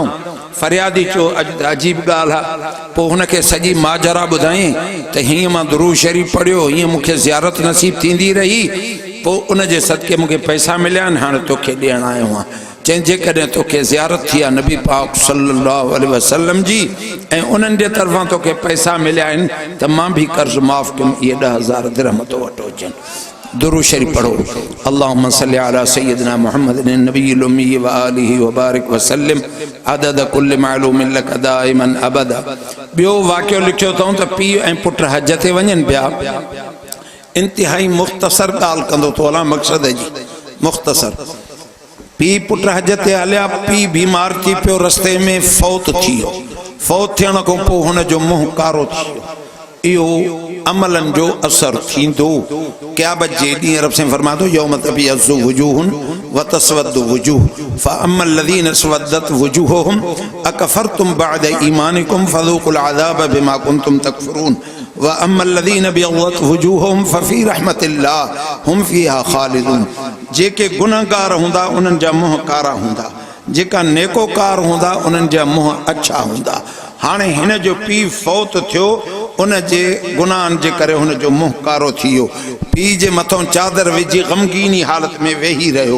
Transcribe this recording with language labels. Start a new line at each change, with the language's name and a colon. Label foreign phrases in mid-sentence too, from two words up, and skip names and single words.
Sindhi: फरियादी चयो अॼु त अजीब ॻाल्हि आहे। पोइ हुनखे सॼी माजरा ॿुधाईं त हीअं मां दुरूद शरीफ़ पढ़ियो, हीअं मूंखे ज़ियारत नसीब थींदी रही, पोइ उनजे सदके मूंखे पैसा मिलिया आहिनि, हाणे तोखे ॾियणु आयो आहियां। चईं जेकॾहिं तोखे ज़ियारत थी आहे नबी पाक
Arabic: صلى الله عليه وسلم
Sindhi: जी ऐं उन्हनि जे तरफ़ां तोखे पैसा मिलिया आहिनि, त मां बि कर्ज़ माफ़ कयुमि। इहे 10,000 दिरहम तो वटि हुजनि। दुरूद शरीफ़ पढ़ो।
Arabic: اللهم صل على سيدنا محمد النبي الأمي وآله وبارك وسلم عدد كل معلوم لك دائما أبدا.
Sindhi: ॿियो वाक़ियो लिखियो अथऊं त पीउ ऐं पुट हज ते वञनि पिया। इंतिहाई मुख़्तसर ॻाल्हि कंदो तो हलां, मक़सद जी मुख़्तसर। पीउ पुट हज ते हलिया, पीउ बीमार थी पियो, रस्ते में फौत थी वियो। फौत थियण खां पोइ हुनजो मुंहुं कारो थी वियो। इहो अमलन जो असर थींदो। क़यामत जे ॾींहुं रब साईं फरमातो
Arabic: يوم تبيض وجوه وتسود وجوه فأما الذين اسودت وجوههم أكفرتم بعد إيمانكم فذوقوا العذاب بما كنتم تكفرون وأما الذين ابيضت وجوههم ففي رحمة الله هم فيها خالدون.
Sindhi: जेके गुनहगार हूंदा उन्हनि जा मुंह कारा हूंदा, जेका नेकोकार हूंदा उन्हनि जा मुंह अच्छा हूंदा। हाणे हिन जो पीउ फौत थियो, उन जे गुनाहनि जे करे हुनजो मुंहुं कारो थी वियो। पीउ जे मथां चादर विझी ग़मगीनी हालत में वेही रहियो।